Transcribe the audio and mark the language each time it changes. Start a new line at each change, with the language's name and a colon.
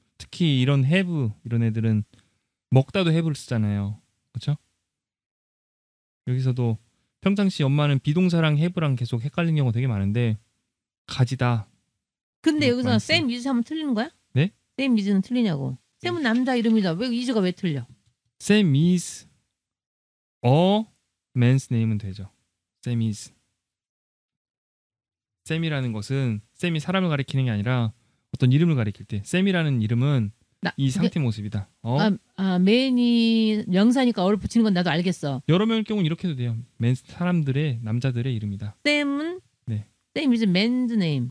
Korean: 특히 이런 have 이런 애들은 먹다도 have를 쓰잖아요. 그렇죠? 여기서도 평상시 엄마는 비동사랑 have랑 계속 헷갈리는 경우가 되게 많은데 가지다. 근데 여기서 same is 하면 틀리는 거야? 네? same is는 틀리냐고. 쌤은 남자 이름이다. 왜 is가 왜 틀려?
English: Sam is a man's name은
Korean: 되죠.
English: Sam is.
Korean: Sam이라는 것은 Sam이 사람을 가리키는 게 아니라 어떤 이름을 가리킬 때 Sam이라는 이름은 이 상태 모습이다. man이 명사니까 어를 붙이는 건 나도 알겠어. 여러 명일 경우는 이렇게 해도 돼요. 사람들의 남자들의 이름이다.
English: Sam은 Sam is man's name.